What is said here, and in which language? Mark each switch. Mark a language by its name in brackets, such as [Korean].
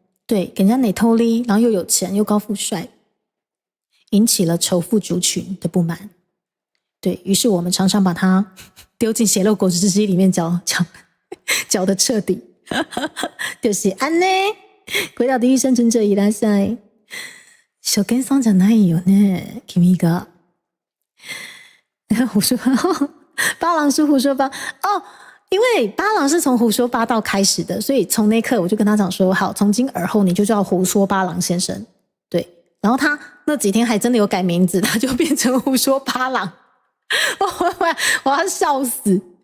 [Chinese] 对，给人家内偷哩，然后又有钱又高富帅，引起了仇富族群的不满。对，于是我们常常把他丢进血肉果汁机里面搅得彻底。就是安呢，回到地狱生存者 [Japanese] いらっしゃい。初見さんじゃないよね、君が。 [Chinese] 胡说八道，八郎是胡说八哦，因为八郎是从胡说八道开始的，所以从那一刻我就跟他讲说，好，从今而后你就叫胡说八郎先生。对，然后他那几天还真的有改名字，他就变成胡说八郎。我要笑死。